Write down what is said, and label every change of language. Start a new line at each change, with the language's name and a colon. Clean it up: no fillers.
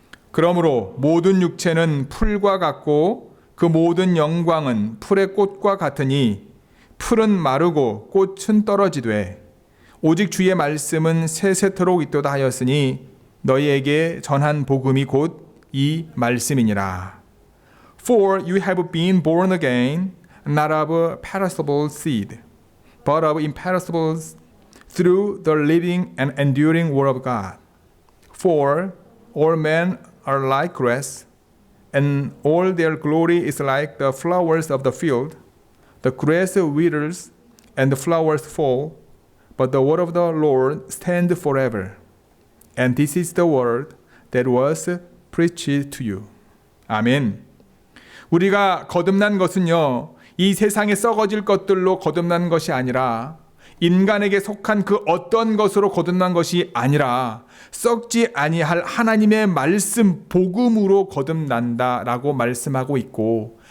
Korean: 그러므로 모든 육체는 풀과 같고 그 모든 영광은 풀의 꽃과 같으니 풀은 마르고 꽃은 떨어지되 오직 주의 말씀은 세세토록 있도다 하였으니 너희에게 전한 복음이 곧 이 말씀이니라.
English: For you have been born again, not of perishable seed, but of imperishable through the living and enduring word of God. For all men are like grass, and all their glory is like the flowers of the field. The grass withers, and the flowers fall, but the word of the Lord stands forever. And this is the word that was preached to you.
Korean: 아멘. 우리가 거듭난 것은요, 이 세상에 썩어질 것들로 거듭난 것이 아니라 인간에게 속한 그 어떤 것으로 거듭난 것이 아니라 썩지 아니할 하나님의 말씀 복음으로 거듭난다라고 말씀하고 있고